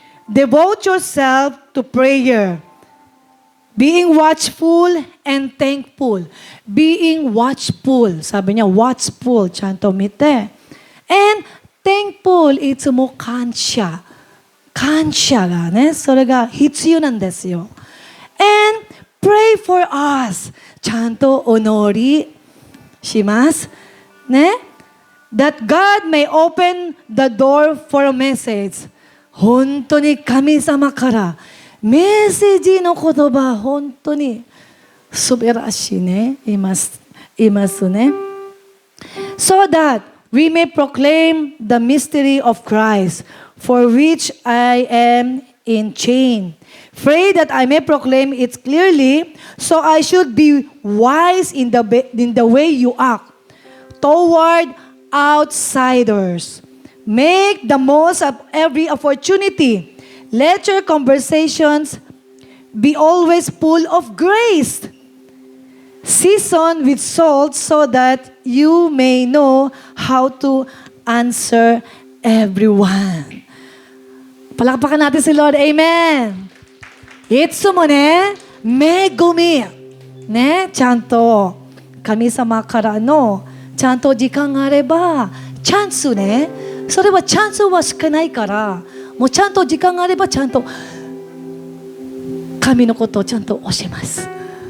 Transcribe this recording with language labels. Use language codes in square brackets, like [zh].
[en] Devote yourself to prayer, being watchful and thankful. Being watchful. [tl] Sabi niya, [en] watchful. [ja] Chanto mite. [en] And thankful, [ja] いつも感謝。感謝がね、それが必要なんですよ。 And pray for us. ちゃんとお祈りします。 [en] ね。That God may open the door for a message. [ja] 本当に神様からメッセージの言葉、本当に素晴らしいね。いますね。 [en] So that we may proclaim the mystery of Christ, for which I am in chain. Pray that I may proclaim it clearly, so I should be wise in the way you act toward outsiders. Make the most of every opportunity. Let your conversations be always full of grace, seasoned with salt, so that you may know how to answer everyone. [tl] Palakpakan natin si Lord. Amen. [ja] いつもね、恵み、ね、ちゃんと神様からのちゃんと時間があれば、チャンスね、それはチャンスはしかないから、もうちゃんと時間があれば、ちゃんと神のことをちゃんと教えます。